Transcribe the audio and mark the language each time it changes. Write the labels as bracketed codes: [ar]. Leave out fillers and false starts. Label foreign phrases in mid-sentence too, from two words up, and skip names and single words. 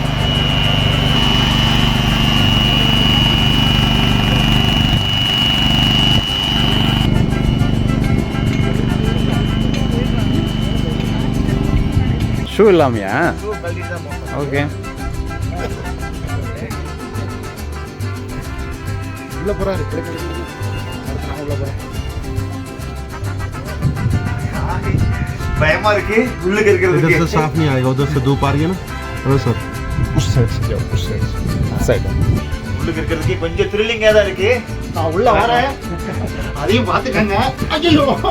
[ta] ஷூ இல்லாமையா? ஓகே. உள்ள போறாரு. உள்ள போறேன். பயமா இருக்கு உள்ளுக்கு இருக்கிறதுக்கு. [hi] इधर से साफ नहीं आएगा, उधर से धूप आ रही है ना। हाँ सर, उस साइड से जाओ, उस साइड से. साइड. [ta] உள்ளுக்கு இருக்கிறதுக்கு கொஞ்சம் த்ரில்லிங்கா தான் இருக்கு. நான் உள்ள வரேன். அதையும் பாத்துக்கங்க. ஐயோ.